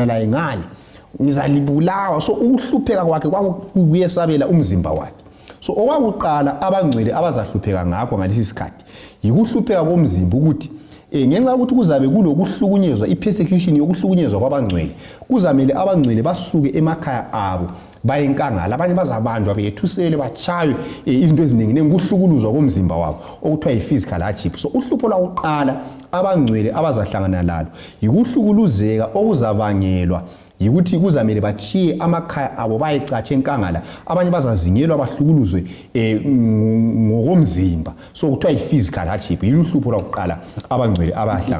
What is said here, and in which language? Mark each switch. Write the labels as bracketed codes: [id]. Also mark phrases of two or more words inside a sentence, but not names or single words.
[nd] laye ngale ngizalibulawa so ukuhlupheka kwakhe kwakuyesabela umzimba wakhe so okwakuqala abangcwele abazahlupheka ngakho ngalesi sikhathi yikuhlupheka komzimba ukuthi ngenxa ukuthi kuzabe kulokuhlukunyezwa ipersecution yokuhlukunyezwa kwabangcwele kuzamele abangcwele basuke emakhaya abo baye enkangala abanye bazabanjwa bethusele bachaywe izinto eziningi ngokuhlukuluzwa komzimba wabo okuthiwa yi- [en] physical hardship [nd] so uhlupho lwakuqala abangcwele abazahlangana lalo yikuhlukuluzeka okuzabangelwa yikuthi kuzamele bachiye amakhaya abo bayecatshe enkangala abanye bazazingelwa bahlukuluzwe ngokomzimba so kuthiwa yi- [en] physical hardship [nd] yiluhlupho lwakuqala abangcwele abahlangana